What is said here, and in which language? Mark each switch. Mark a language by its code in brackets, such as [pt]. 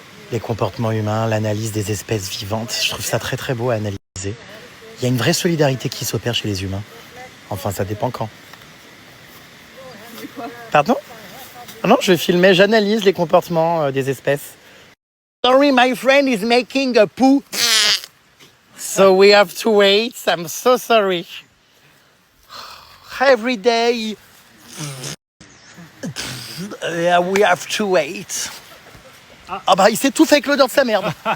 [fr] Les comportements humains, l'analyse des espèces vivantes, je trouve ça très très beau à analyser. Il y a une vraie solidarité qui s'opère chez les humains. Enfin, ça dépend quand. Pardon? Non, je filmais, j'analyse les comportements des espèces. [en] Sorry, my friend is making a poo. So we have to wait. I'm so sorry. Every day, we have to wait. [fr] Ah bah, il s'est tout fait avec l'odeur de sa merde.